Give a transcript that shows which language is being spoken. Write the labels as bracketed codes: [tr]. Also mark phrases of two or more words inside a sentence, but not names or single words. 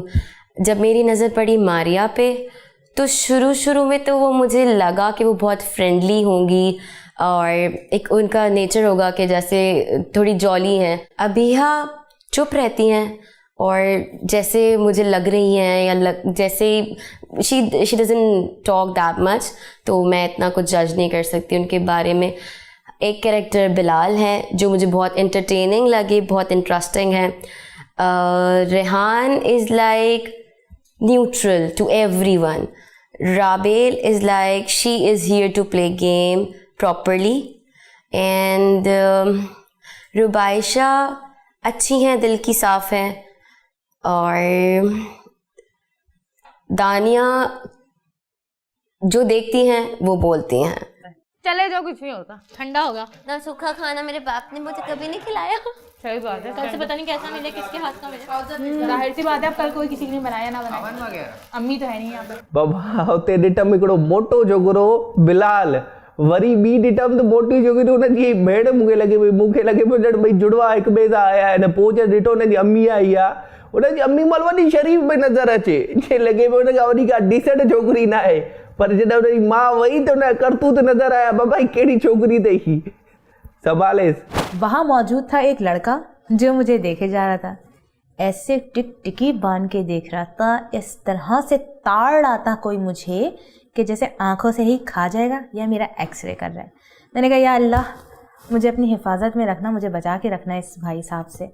[ur] جب میری نظر پڑی ماریہ پے، تو شروع میں تو وہ مجھے لگا کہ وہ بہت فرینڈلی ہوں گی اور ایک ان کا نیچر ہوگا کہ جیسے تھوڑی جولی ہیں. ابیہا چپ رہتی ہیں اور جیسے مجھے لگ رہی ہیں یا جیسے [en] she doesn't talk that much, [ur] تو میں اتنا کچھ جج نہیں کر سکتی ان کے بارے میں. ایک کریکٹر بلال ہے جو مجھے بہت انٹرٹیننگ لگے، بہت انٹرسٹنگ ہے. [en] Rehan is like neutral to everyone. Rabel is like she is here to play game properly. [ur] اینڈ روبائشہ اچھی ہیں، دل کی صاف ہیں. اور دانیہ جو دیکھتی ہیں وہ بولتی ہیں. چلے جاؤ، کچھ نہیں ہوتا. ٹھنڈا ہوگا نا. سوکھا کھانا میرے باپ نے مجھے کبھی نہیں کھلایا. صحیح بات ہے. کل سے پتا نہیں کیسا ملے، کس کے ہاتھ کا ملے. ظاہر سی بات ہے، اب کل کوئی کسی نے بنایا نہ بنایا. اوون وغیرہ امی تو ہے نہیں یہاں پے. [sd] बाबा हुते ॾिठमि हिकिड़ो मोटो छोकिरो बिलाल, वरी ॿी ॾिठमि त मोटी छोकिरी हुनजी भेण मूंखे लॻे पई ॼण भई जुड़वा हिक ॿिए सां आया आहिनि। पोइ जॾहिं ॾिठो हुनजी अम्मी आई आहे, हुनजी अम्मी महिल वॾी शरीफ़ पई नज़र अचे, जीअं लॻे पियो हुनखां वॾी का डिसेंट छोकिरी न आहे। पर जॾहिं हुनजी माउ वई तो उनजा करतूत नज़र आया। बाबा कहिड़ी छोकिरी अथई, संभालेसि। [ur] وہاں موجود تھا ایک لڑکا جو مجھے دیکھے جا رہا تھا، ایسے ٹکٹکی باندھ کے دیکھ رہا تھا، اس طرح سے تاڑ رہا تھا کوئی مجھے کہ جیسے آنکھوں سے ہی کھا جائے گا یا میرا ایکسرے کر رہا ہے. میں نے کہا یا اللہ، مجھے اپنی حفاظت میں رکھنا، مجھے بچا کے رکھنا اس بھائی صاحب سے.